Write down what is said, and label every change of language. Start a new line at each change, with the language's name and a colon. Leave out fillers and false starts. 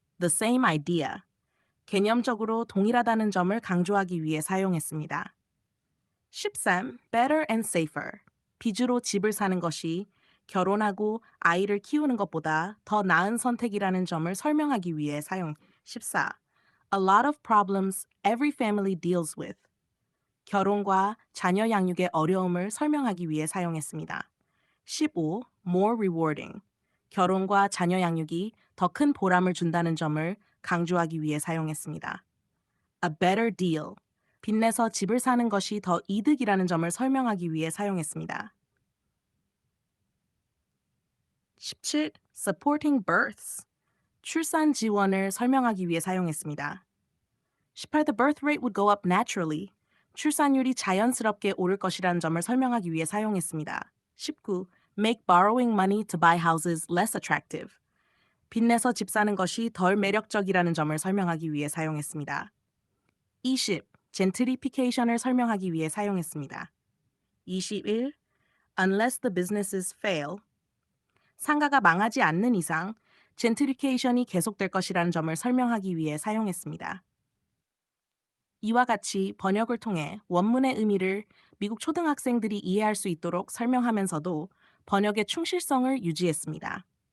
English: the same idea,
Korean: 개념적으로 동일하다는 점을 강조하기 위해 사용했습니다. 13.
English: better and safer,
Korean: 빚으로 집을 사는 것이 결혼하고 아이를 키우는 것보다 더 나은 선택이라는 점을 설명하기 위해 사용. 14.
English: A lot of problems every family deals with.
Korean: 결혼과 자녀 양육의 어려움을 설명하기 위해 사용했습니다.
English: 15. More rewarding.
Korean: 결혼과 자녀 양육이 더 큰 보람을 준다는 점을 강조하기 위해 사용했습니다.
English: A better deal.
Korean: 빚내서 집을 사는 것이 더 이득이라는 점을 설명하기 위해 사용했습니다.
English: 17. Supporting births.
Korean: 출산 지원을 설명하기 위해 사용했습니다. 18.
English: The birth rate would go up naturally.
Korean: 출산율이 자연스럽게 오를 것이라는 점을 설명하기 위해 사용했습니다. 19.
English: Make borrowing money to buy houses less attractive.
Korean: 빚내서 집 사는 것이 덜 매력적이라는 점을 설명하기 위해 사용했습니다. 20. gentrification을 설명하기 위해 사용했습니다. 21.
English: Unless the businesses fail.
Korean: 상가가 망하지 않는 이상 gentrification이 계속될 것이라는 점을 설명하기 위해 사용했습니다. 이와 같이 번역을 통해 원문의 의미를 미국 초등학생들이 이해할 수 있도록 설명하면서도 번역의 충실성을 유지했습니다.